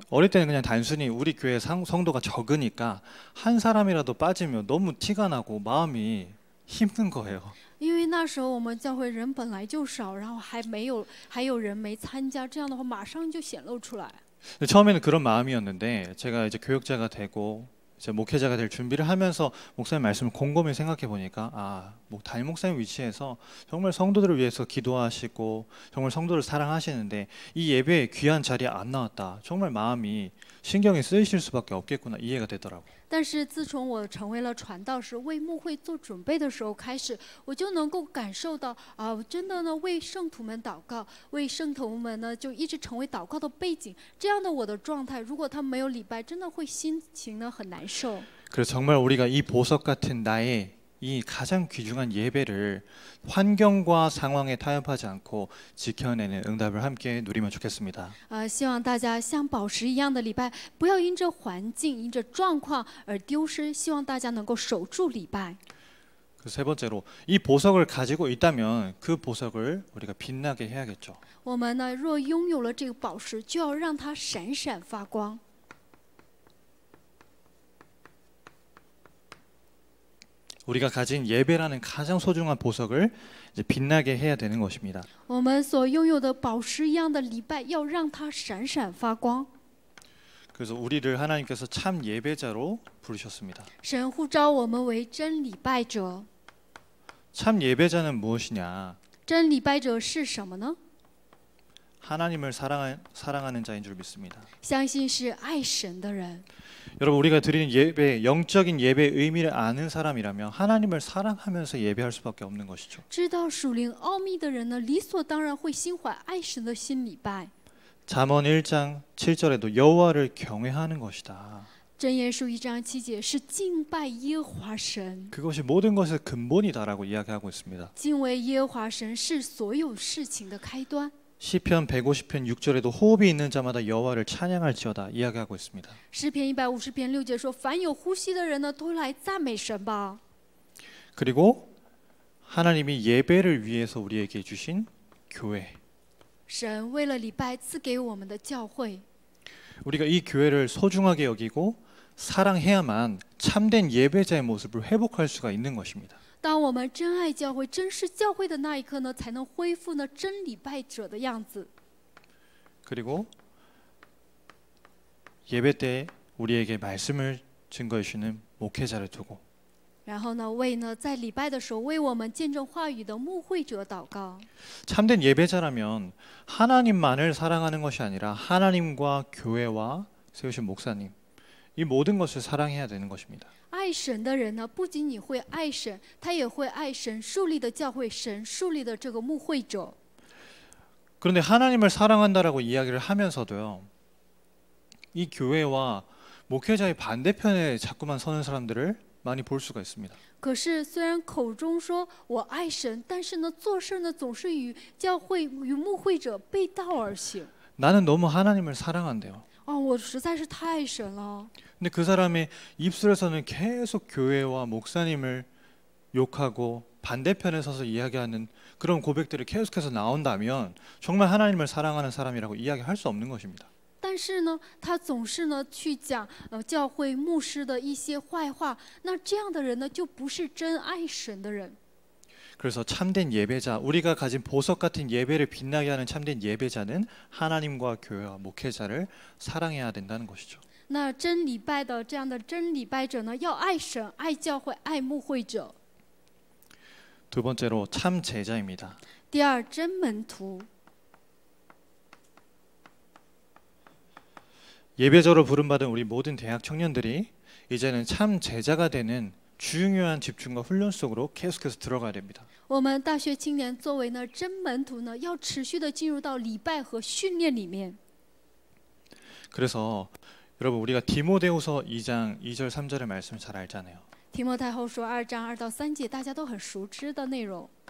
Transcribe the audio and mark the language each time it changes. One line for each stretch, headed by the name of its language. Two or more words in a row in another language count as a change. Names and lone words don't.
Korean: 어릴 때는 그냥 단순히 우리 교회 성도가 적으니까 한 사람이라도 빠지면 너무 티가 나고 마음이 힘든 거예요.
Chinese: 因为那时候我们教会人本来就少，然后还有人没参加，这样的话马上就显露出来。
Korean: 처음에는 그런 마음이었는데 제가 이제 교역자가 되고 이제 목회자가 될 준비를 하면서 목사님 말씀을 곰곰이 생각해 보니까 담임 목사님 위치에서 정말 성도들을 위해서 기도하시고 정말 성도를 사랑하시는데 이 예배에 귀한 자리에 안 나왔다. 정말 마음이 신경이 쓰이실 수밖에 없겠구나 이해가 되더라고요.
Chinese: 但是自从我成为了传道士，为牧会做准备的时候开始，我就能够感受到真的呢为圣徒们祷告，为圣徒们呢就一直成为祷告的背景。这样的我的状态，如果他没有礼拜，真的会心情呢很难受。
Korean: 그래서 정말 우리가 이 보석 같은 나의 이 가장 귀중한 예배를 환경과 상황에 타협하지 않고 지켜내는 응답을 함께 누리면 좋겠습니다.
Chinese: 希望大家像宝石一样的礼拜，不要因着环境、因着状况而丢失。希望大家能够守住礼拜。
Korean: 그 세 번째로 이 보석을 가지고 있다면 그 보석을 우리가 빛나게 해야겠죠.
Chinese: 我们呢，若拥有了这个宝石，就要让它闪闪发光。
Korean: 우리가 가진 예배라는 가장 소중한 보석을 이제 빛나게 해야 되는 것입니다.
Chinese: 我们所拥有的宝石一样的礼拜，要让它闪闪发光。
Korean: 그래서 우리를 하나님께서 참 예배자로 부르셨습니다.
Chinese: 神呼召我们为真礼拜者。
Korean: 참 예배자는 무엇이냐?
Chinese: 真礼拜者是什么呢？
Korean: 하나님을 사랑하는 자인 줄 믿습니다.
Chinese: 相信是爱神的人。
Korean: 여러분 우리가 드리는 예배, 영적인 예배의 의미를 아는 사람이라면 하나님을 사랑하면서 예배할 수밖에 없는 것이죠.
Chinese: 知道属灵奥秘的人呢，理所当然会心怀爱神的心礼拜。
Korean: 잠언 1장 7절에도 여호와를 경외하는 것이다.
Chinese: 箴言书1章7节是敬拜耶和华神，
Korean: 그것이 모든 것의 근본이다라고 이야기하고 있습니다.
Chinese: 敬畏耶和华神是所有事情的开端。
Korean: 시편 150편 6절에도 호흡이 있는 자마다 여호와를 찬양할지어다 이야기하고 있습니다.
Chinese: 诗篇150篇6节说：“凡有呼吸的人呢，都来赞美神吧。”
Korean: 그리고 하나님이 예배를 위해서 우리에게 주신 교회.
Chinese: 神为了礼拜赐给我们的教会，
Korean: 우리가 이 교회를 소중하게 여기고 사랑해야만 참된 예배자의 모습을 회복할 수가 있는 것입니다.
Chinese: 当我们真爱教会、珍视教会的那一刻呢，才能恢复呢真礼拜者的样子。
Korean: 그리고 예배 때 우리에게 말씀을 증거해 주시는 목회자를 두고
Chinese: 然后呢，为呢在礼拜的时候为我们见证话语的牧会者祷告。
Korean: 참된 예배자라면 하나님만을 사랑하는 것이 아니라 하나님과 교회와 세우신 목사님 이 모든 것을 사랑해야 되는 것입니다.
Chinese: 爱神的人呢，不仅仅会爱神，他也会爱神树立的教会、神树立的这个牧会者。
Korean: 그런데 하나님을 사랑한다라고 이야기를 하면서도요. 이 교회와 목회자의 반대편에 자꾸만 서는 사람들을 많이 볼 수가 있습니다.
Chinese: 可是虽然口中说我爱神，但是呢，做事呢总是与教会、与牧会者背道而行。
Korean: 나는 너무 하나님을 사랑한대요.
Chinese: 我实在是太爱神了。
Korean: 근데 그 사람의 입술에서는 계속 교회와 목사님을 욕하고 반대편에 서서 이야기하는 그런 고백들이 계속해서 나온다면 정말 하나님을 사랑하는 사람이라고 이야기할 수 없는 것입니다.
Chinese: 但是呢，他总是呢去讲教会牧师的一些坏话，那这样的人呢，就不是真爱神的人。
Korean: 그래서 참된 예배자, 우리가 가진 보석 같은 예배를 빛나게 하는 참된 예배자는 하나님과 교회와 목회자를 사랑해야 된다는 것이죠.
Chinese: 那真礼拜的这样的真礼拜者呢，要爱神、爱教会、爱牧会者。
Korean: 두 번째로 참 제자입니다.
Chinese: 第二，真门徒。
Korean: 예배자로 부름받은 우리 모든 대학 청년들이 이제는 참 제자가 되는 중요한 집중과 훈련 속으로 계속해서 들어가야 됩니다.
Chinese: 我们大学青年作为呢真门徒呢，要持续的进入到礼拜和训练里面。
Korean: 그래서 여러분 우리가 디모데후서 2장 2절 3절의 말씀을 잘 알잖아요.
Chinese: 提摩太后书2章2到3节，大家都很熟知的内容。